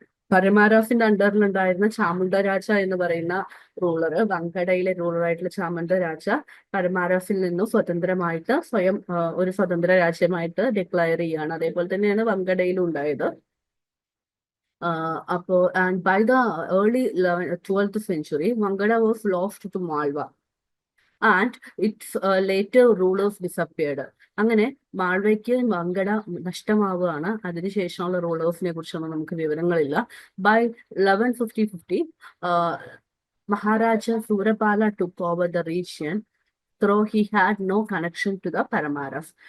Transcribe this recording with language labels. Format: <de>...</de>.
<ml>പരമാരാസിന്റെ അണ്ടറിലുണ്ടായിരുന്ന ചാമുണ്ട രാജ എന്ന് പറയുന്ന റൂളർ, വങ്കടയിലെ റൂളറായിട്ടുള്ള ചാമുണ്ട രാജ പരമാരാസിൽ നിന്നും സ്വതന്ത്രമായിട്ട് സ്വയം ഒരു സ്വതന്ത്ര രാജ്യമായിട്ട് ഡിക്ലയർ ചെയ്യാണ്. അതേപോലെ തന്നെയാണ് വങ്കടയിലും ഉണ്ടായത്.</ml> <en>And by the early 12th century, Vangada was lost to Malwa and its later rulers disappeared.</en> <ml>അങ്ങനെ മാൾവയ്ക്ക് വങ്കട നഷ്ടമാവുകയാണ്. അതിനുശേഷമുള്ള റൂളേഴ്സിനെ കുറിച്ചൊന്നും നമുക്ക് വിവരങ്ങളില്ല.</ml> <en>By 1150 Maharaja Surapala took over the region, though he had no connection to the Paramaras.</en>